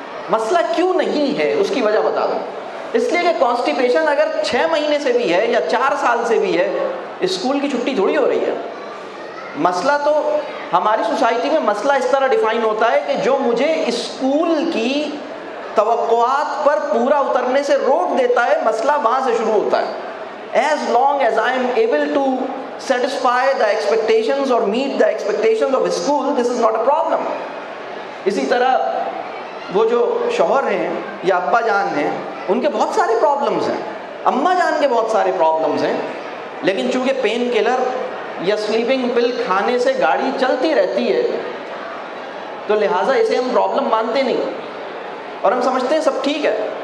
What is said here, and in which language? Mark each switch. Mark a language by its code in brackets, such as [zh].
[ur] مسئلہ کیوں نہیں ہے اس کی وجہ بتا دوں. اس لیے کہ کانسٹیپیشن اگر 6 مہینے سے بھی ہے یا 4 سال سے بھی ہے, اسکول کی چھٹی تھوڑی ہو رہی ہے. مسئلہ تو ہماری سوسائٹی میں مسئلہ اس طرح ڈیفائن ہوتا ہے کہ جو مجھے اسکول کی توقعات پر پورا اترنے سے روک دیتا ہے, مسئلہ وہاں سے شروع ہوتا ہے. [en] As long as I am able to satisfy the expectations or meet the expectations of school, this is not a problem. [ur] اسی طرح وہ جو شوہر ہیں یا ابا جان ہیں ان کے بہت سارے پرابلمز ہیں, اماں جان کے بہت سارے پرابلمز ہیں, لیکن چونکہ پین کلر یا سلیپنگ پل کھانے سے گاڑی چلتی رہتی ہے تو لہٰذا اسے ہم پرابلم مانتے نہیں اور ہم سمجھتے ہیں سب ٹھیک ہے.